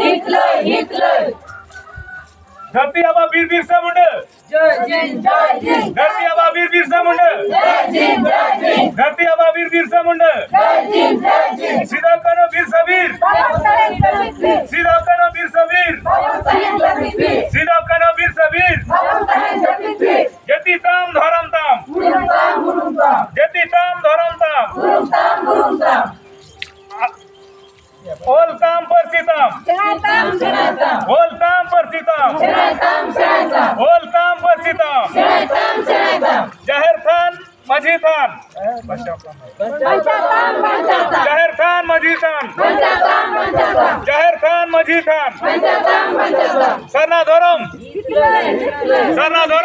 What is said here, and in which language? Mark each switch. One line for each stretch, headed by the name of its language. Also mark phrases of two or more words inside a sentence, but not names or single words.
Santali: धरती आबा वीर बिरसा मुंडा, धरती आबा वीर बिरसा मुंडा, धरती आबा वीर बिरसा मुंडा,
Hindi: सीधा करो बिरसा वीर, सीधा करो बिरसा वीर, सीधा करो बिरसा वीर,
Santali: जति ताम धरम ताम, जति ताम धरम ताम, ओल ताम पर सीताम, ओल ताम पर सीताम, ओल ताम पर सीताम, जहर थान माझी थान, जहर थान माझी थान, जहर थान माझी थान, सरना धरम, सरना धरम।